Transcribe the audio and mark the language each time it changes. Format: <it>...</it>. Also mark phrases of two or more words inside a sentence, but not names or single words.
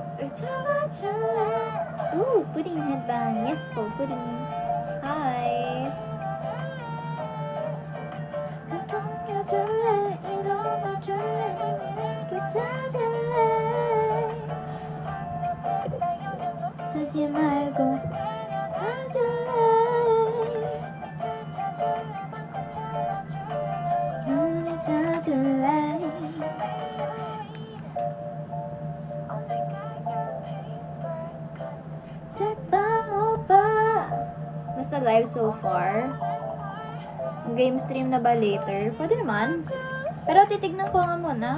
<en>Ooh, pudding headband. Yes po, pudding.</en> <ko>Hi. 자지 말고 가줄래. 눈을 떠줄래. Tekbang opa.</ko> <tl>Basta</tl> <en>live so far. Game stream</en> <tl>na ba later? Pwede naman. Pero titignan ko nga muna.</tl>